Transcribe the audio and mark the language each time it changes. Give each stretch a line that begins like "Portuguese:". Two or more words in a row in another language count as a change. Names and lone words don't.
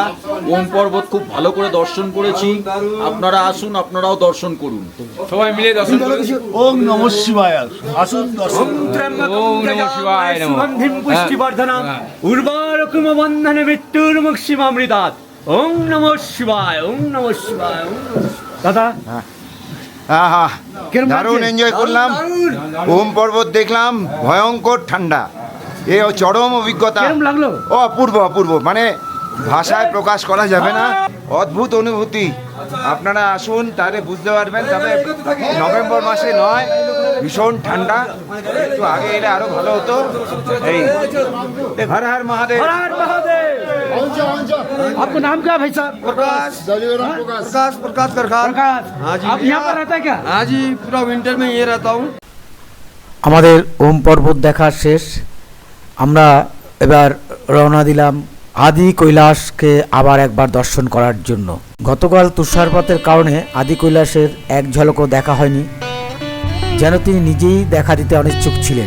Bangla: ওম পর্বত খুব ভালো করে দর্শন করেছি। আপনারা আসুন, আপনারাও দর্শন করুন, সবাই মিলে দর্শন করুন।
Sanskrit: ওম নমঃ শিবায়,
Bangla: আসুন দর্শন।
Sanskrit: সুগন্ধিম পুষ্টিবর্ধনম উর্বরকুম বন্ধনে মৃত্যুর্মুক্ষিমামৃতাৎ। ওম নমঃ শিবায়, ওম নমঃ শিবায়। দাদা
Bangla: হ্যাঁ হ্যাঁ, কেরম দারুণ লাগছে? এনজয় করলাম। ওম পর্বত দেখলাম, ভয়ঙ্কর ঠান্ডা, এ চরম অভিজ্ঞতা। কেরম লাগলো? ও অপূর্ব অপূর্ব, মানে ভাষায় প্রকাশ করা যাবে না, অদ্ভুত অনুভূতি। আপনারা আসুন, তাহলে বুঝতে পারবেন। তবে নভেম্বর মাসে নয়, ভীষণ ঠান্ডা, একটু আগে এলে আরো ভালো হতো। এই হর হর মহাদেব।
Hindi: हर हर महादेव। आपको नाम क्या है भाई साहब? प्रकाश प्रकाश करखार। प्रकाश। आप यहाँ पर रहता है क्या? हाँ जी, पूरा विंटर में ये रहता हूँ।
Bangla: আমাদের ওম পর্বত দেখা শেষ। আমরা এবার রওনা দিলাম আদি কৈলাসকে আবার একবার দর্শন করার জন্য। গতকাল তুষারপাতের কারণে আদি কৈলাসের এক ঝলকও দেখা হয়নি, যেন তিনি নিজেই দেখা দিতে অনিচ্ছুক ছিলেন।